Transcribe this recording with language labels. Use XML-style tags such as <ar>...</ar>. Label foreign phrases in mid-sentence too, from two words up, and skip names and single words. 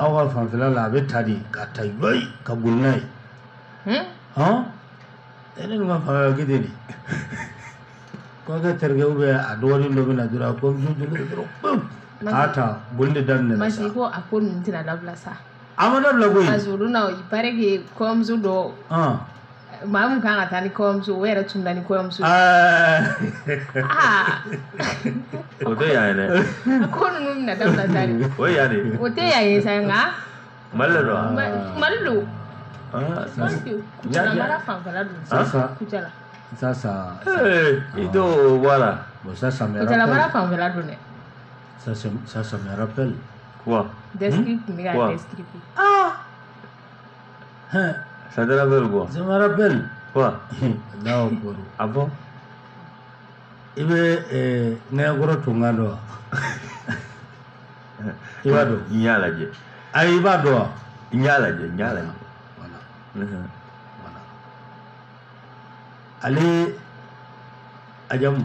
<bm>aw ka fanfɛla la a bɛ ta de ka ta yoyi ka boli n'a ye ne dun ka fanfɛla kɛ ten de kɔɲɔkɛ terikɛw bɛ a dɔgɔnin dɔ bɛ na dɔrɔn a kɔɲɔmuso jɔlen dɔrɔn k'a ta boli de daminɛ na sa Masi ko a ko ninnu tɛna dabila sa a ma dabila koyi</bm> <fr>parce que</fr> <bm>olu na</bm> <fr>il paraît que</fr> <bm>kɔɲɔmuso dɔ maa mun kan ka taa ni kɔɲɔmuso o yɛrɛ tun da ni kɔɲɔmuso o tɛ yan ye dɛ a ko ninnu bɛna dabila sa de o ye yan de o tɛ yan ye sa nka Mali la don Mali don Kucala mara fanfɛla don Kucala sasa i t'o bɔ a la</bm> <fr>bon ça me</fr> <bm>Kucala mara</bm> <fr>rappelle</fr> <bm>fanfɛla don dɛ</bm> <fr>ça me rappelle quoi</fr> <bm>descript tun bɛ ka descript</bm> <fr>ça te rappelle quoi ça me rappelle quoi</fr> <ar>Allahu akbar</ar> <fr>ah bon</fr> <bm>i bɛ nɛgɛkɔrɔ tunkan dɔn wa i b'a dɔn n y'a lajɛ ayi i b'a dɔn wa n y'a lajɛ voilà ale ajamu</bm>